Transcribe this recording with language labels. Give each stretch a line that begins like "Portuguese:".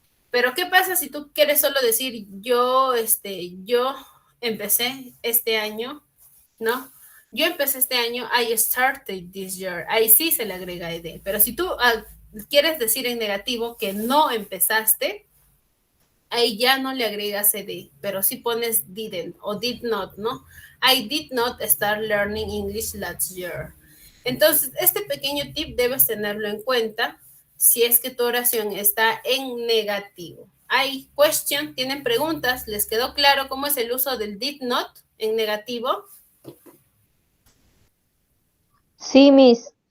Spanish: Pero ¿qué pasa si tú quieres solo decir yo empecé este año, ¿no? Yo empecé este año,
English: I started this year.
Spanish: Ahí sí se le agrega ed. Pero si tú quieres decir en negativo que no empezaste, ahí ya no le agregas ed, pero sí pones didn't o did not, ¿no?
English: I did not start learning English last year.
Spanish: Entonces, este pequeño tip debes tenerlo en cuenta si es que tu oración está en negativo. ¿Hay question? ¿Tienen preguntas? ¿Les quedó claro cómo es el uso del did not en negativo? Sí, Miss.